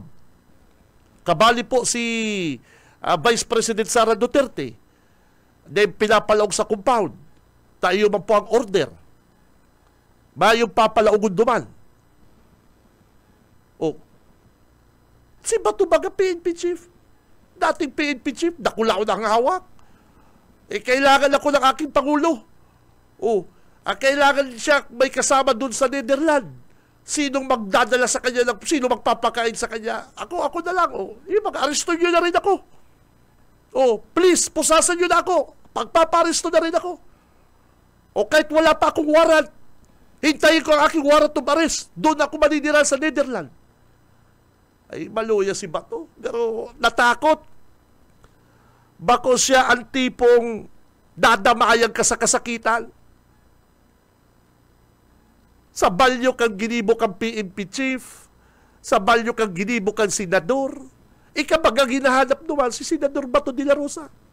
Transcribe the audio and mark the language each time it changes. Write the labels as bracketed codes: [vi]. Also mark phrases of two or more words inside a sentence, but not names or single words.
[bik] Kabali po si Vice President Sara Duterte. Di pinapalaog sa compound. Tayo man po ang order. Mayong papalaogon duman. O, si Bato Baga PNP Chief. Dating PNP Chief, dakula ko ng hawak. [tl] Kailangan ako ng aking Pangulo. Kailangan siya may kasama dun sa Netherlands. Sinong magdadala sa kanya, sino magpapakain sa kanya? Ako na lang. Mag-aresto nyo na rin ako. Please, pusasan nyo na ako. Pagpaparesto na rin ako. Kahit wala pa akong warrant, hintayin ko ang aking [en] warrant of arrest. [tl] Doon ako maninira sa Netherlands. [bik] Ay, maluya si Bato. Pero natakot. Bako siya ang tipong dadamayang ka sa kasakitan. Sa balyo kang ginibok ang PNP chief, sa balyo kang ginibok ang senador, kapag ang hinahanap naman si Senador Bato de la Rosa.